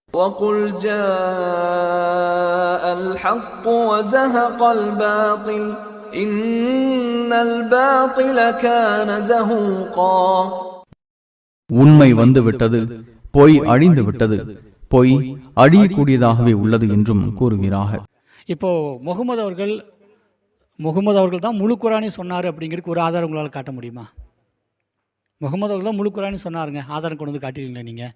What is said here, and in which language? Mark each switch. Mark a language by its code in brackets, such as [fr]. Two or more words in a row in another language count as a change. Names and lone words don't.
[ar] وَقُلْ جَاءَ الْحَقُّ وَزَهَقَ الْبَاطِلُ إِنَّ الْبَاطِلَ كَانَ زَهُوقًا. [ta] உண்மை வந்துவிட்டது, பொய் அழிந்து விட்டது, பொய் அழியக்கூடியதாகவே உள்ளது என்றும் கூறுகிறார்கள். இப்போ முகமது அவர்கள் தான் முழு குரானி சொன்னார் அப்படிங்கிறதுக்கு ஒரு ஆதாரம் உங்களால் காட்ட முடியுமா? முகமது அவர்கள் தான் முழு குரானி சொன்னாருங்க, ஆதாரம் கொண்டு வந்து காட்டிடுங்களேன் நீங்கள்.